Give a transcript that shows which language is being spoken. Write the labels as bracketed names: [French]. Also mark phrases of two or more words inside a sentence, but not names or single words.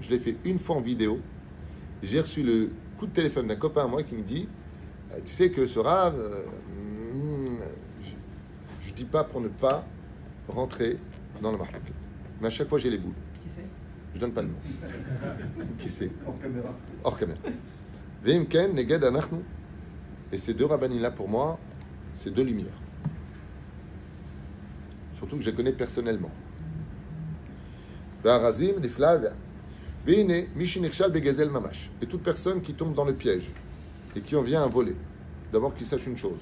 [French] Je l'ai fait une fois en vidéo. J'ai reçu le coup de téléphone d'un copain à moi qui me dit tu sais que ce Rav, je ne dis pas pour ne pas rentrer dans le mahloket. Mais à chaque fois j'ai les boules. Qui c'est? Je donne pas le nom. Qui c'est? Hors caméra. Hors caméra. [Hebrew] ואם כן נגד אנחנו. [French] Et ces 2 rabbanim là pour moi, c'est 2 lumières. Surtout que je les connais personnellement. Et toute personne qui tombe dans le piège et qui en vient à voler, d'abord qu'il sache une chose.